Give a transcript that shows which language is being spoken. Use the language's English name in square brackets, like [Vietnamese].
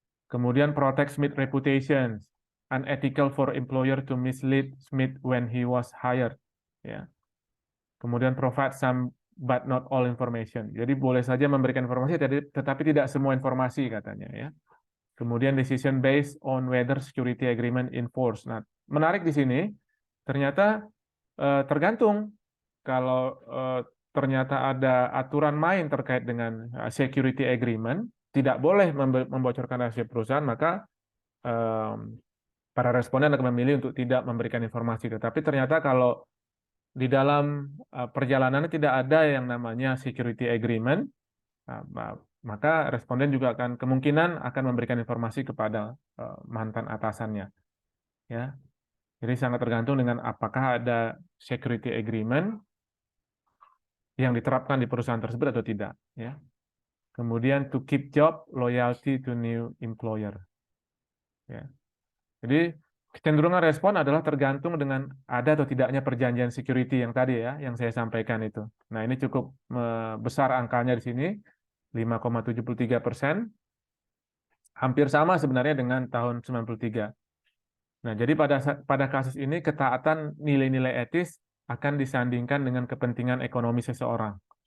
[English] Kemudian protect Smith reputation, unethical for employer to mislead Smith when he was hired. Ya. [Indonesian] Kemudian [English] provide some but not all information. [Indonesian] Jadi boleh saja memberikan informasi, tetapi tidak semua informasi katanya ya. [English] Kemudian decision based on whether security agreement in force. [Indonesian] Nah, menarik di sini, ternyata tergantung kalau ternyata ada aturan main terkait dengan security agreement, tidak boleh membocorkan rahasia perusahaan, maka para responden akan memilih untuk tidak memberikan informasi. Tetapi ternyata kalau di dalam perjalanan tidak ada yang namanya security agreement, maka responden juga akan kemungkinan akan memberikan informasi kepada mantan atasannya. Ya, jadi sangat tergantung dengan apakah ada security agreement yang diterapkan di perusahaan tersebut atau tidak. Ya. [English] Kemudian to keep job, loyalty to new employer. [Indonesian] Ya. Jadi kecenderungan respon adalah tergantung dengan ada atau tidaknya perjanjian security yang tadi ya, yang saya sampaikan itu. Nah, ini cukup besar angkanya di sini, 5,73%. Hampir sama sebenarnya dengan tahun 93. Nah, jadi pada kasus ini ketaatan nilai-nilai etis akan disandingkan dengan kepentingan ekonomi seseorang.